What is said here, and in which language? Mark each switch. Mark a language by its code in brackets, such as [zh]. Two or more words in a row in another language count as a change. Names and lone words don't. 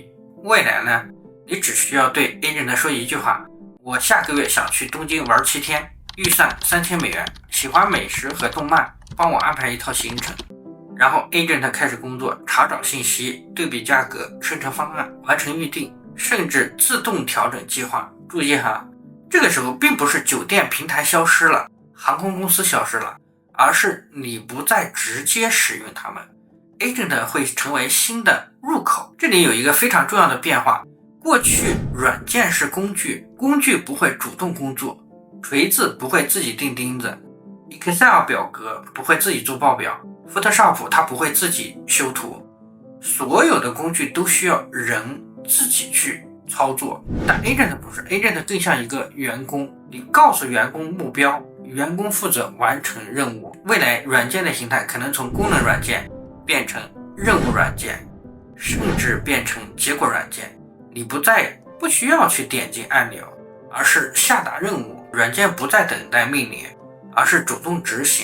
[zh] 未來呢，你只需要對 Agent 說一句話：我下個月想去東京玩7天，預算3000美元，喜歡美食和動漫，幫我安排一套行程。然後 Agent 開始工作，查找信息，對比價格，生成方案，完成預訂，甚至自動調整計劃。注意哈，這個時候並不是酒店平台消失了，航空公司消失了，而是你不再直接使用它們。Agent 會成為新的入口。這裡有一個非常重要的變化。過去軟件是工具，工具不會主動工作，錘子不會自己釘釘子， Excel 表格不會自己做報表， Photoshop 它不会自己修圖，所有的工具都需要人自己去操作。但 Agent 不是， Agent 更像一个员工，你告訴员工目標，员工負責完成任務。未來軟件的形態可能從功能軟件變成任務軟件，甚至變成結果軟件。你不需要去點擊按鈕，而是下達任務，軟件不再等待命令，而是主動執行。